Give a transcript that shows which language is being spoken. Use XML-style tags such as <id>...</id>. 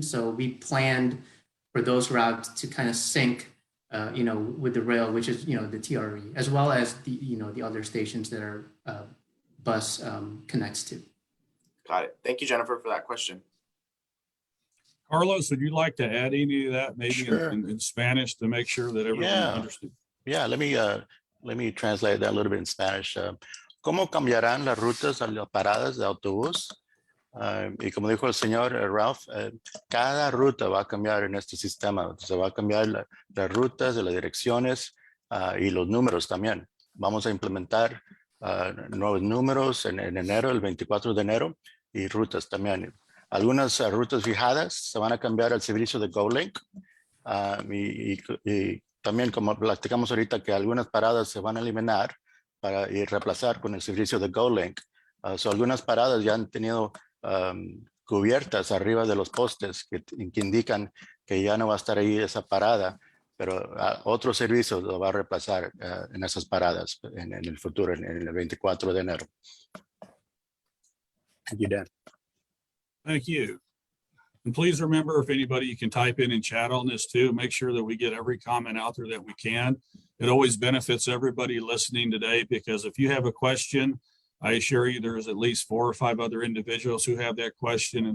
<en>So we planned for those routes to kind of sync, with the rail, which is, the TRE, as well as the other stations that our bus connects to. Got it. Thank you, Jennifer, for that question. Carlos, would you like to add any of that, maybe Sure. in Spanish, to make sure that everyone Yeah. understood? Yeah, let me translate that a little bit in Spanish.</en> <es>¿Cómo cambiarán las rutas a las paradas de autobús? Y como dijo el señor Ralph, cada ruta va a cambiar en este sistema. Se va a cambiar las rutas, las direcciones y los números también. Vamos a implementar nuevos números en enero, el 24 de enero, y rutas también. Algunas rutas fijadas se van a cambiar al servicio de GoLink. Y también, como platicamos ahorita, que algunas paradas se van a eliminar y reemplazar con el servicio de GoLink. Algunas paradas ya han tenido cubiertas arriba de los postes que indican que ya no va a estar ahí esa parada, pero otro servicio lo va a reemplazar en esas paradas en el futuro, en el 24 de enero.</es> <en>Thank you, Dan. Thank you. And please remember, if anybody, you can type in and chat on this too. Make sure that we get every comment out there that we can. It always benefits everybody listening today, because if you have a question, I assure you there's at least 4 or 5 other individuals who have that question.</en>